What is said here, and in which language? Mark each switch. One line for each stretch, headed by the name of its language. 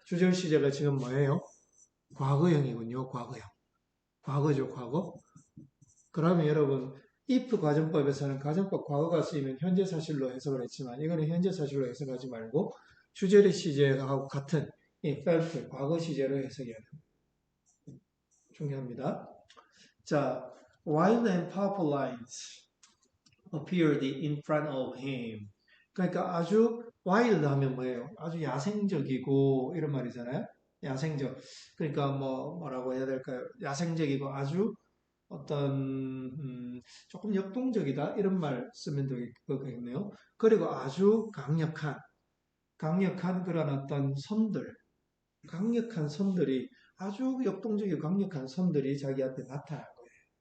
Korean: 주절 시제가 지금 뭐예요? 과거형이군요. 과거형. 과거죠, 과거. 그러면 여러분 if 가정법에서는 가정법 과거가 쓰이면 현재 사실로 해석을 했지만 이거는 현재 사실로 해석하지 말고 주절의 시제하고 같은 이 felt 과거 시제로 해석해야 됩니다. 중요합니다.
English: 자, wild and powerful lines appeared in front of him.
Korean: 그러니까 아주 wild 하면 뭐예요? 아주 야생적이고 이런 말이잖아요. 야생적. 그러니까 뭐라고 해야 될까요? 야생적이고 아주 어떤 조금 역동적이다 이런 말 쓰면 되겠네요. 그리고 아주 강력한 그런 어떤 강력한 선들이 아주 역동적이고 강력한 선들이 자기 앞에 나타난 거예요.